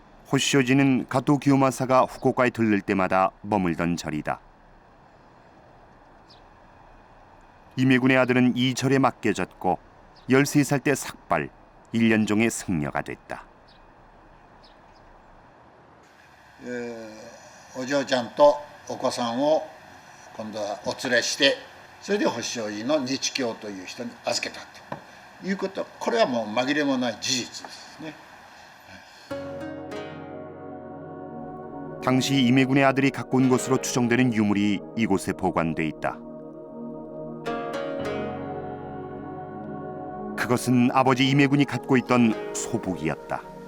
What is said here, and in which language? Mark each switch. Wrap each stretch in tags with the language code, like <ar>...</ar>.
<ko>호시오지는 가토 기요마사가 후쿠오카에 들를 때마다 머물던 절이다. 임해군의 아들은 이 절에 맡겨졌고 13살 때 삭발, 1년 종의 승려가 됐다.</ko> <ja>お嬢ちゃんとお子さんを今度はお連れして、それで星王子の日教という人に預けたということ、これはもう紛れもない事実ですね。</ja> <ko>당시 임해군의 아들이 갖고 온 것으로 추정되는 유물이 이곳에 보관돼 있다. 그것은 아버지 임해군이 갖고 있던 소복이었다.</ko>